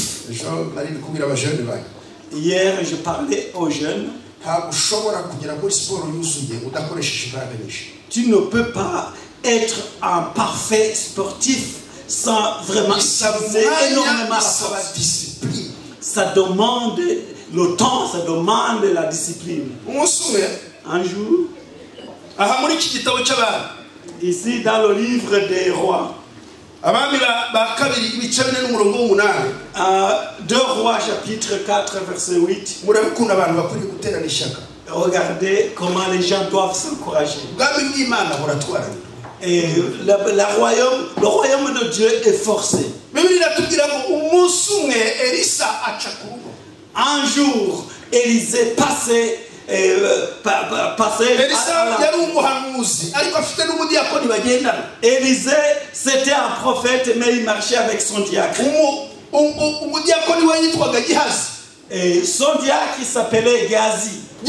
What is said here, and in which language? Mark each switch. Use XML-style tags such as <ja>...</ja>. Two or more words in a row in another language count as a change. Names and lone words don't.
<rw>ejo nari kubwira abajene banyu</rw> <fr>Hier, je parlais aux jeunes.</fr> <rw>ntabwo ushobora kugera muri siporo yuzuye udakoresheje imbaraga nyinshi.</rw> <fr>Tu ne peux pas être un parfait sportif sans vraiment utiliser énormément la</fr> <rw>bisaba</rw> <fr>force.</fr> <rw>disipurine.</rw> <fr>Ça demande le temps, ça demande la discipline.</fr> <rw>umunsi umwe</rw> <fr>Un jour,</fr> <rw>aha muri iki gitabo cy'abami</rw> <fr>ici dans le livre des rois,</fr> <rw>abami ba kabiri ibice 4 n'umurongo wa 8.</rw> <fr>2 Rois chapitre 4 verset 8,</fr> <rw>murabikunda abantu bakwiriye guterana ishyaka.</rw> <fr>regardez comment les gens doivent s'encourager.</fr> <rw>ubwami bw'imana buratwarana.</rw> <fr>Et le royaume de Dieu est forcé.</fr> <rw>bibiliya iratubwira ngo umunsi umwe elisa aca ku rugo.</rw> <fr>Un jour, Élisée passait passer Élisée, c'était un prophète, mais il marchait avec son diacre. Et son diacre, il s'appelait Géasi.</fr>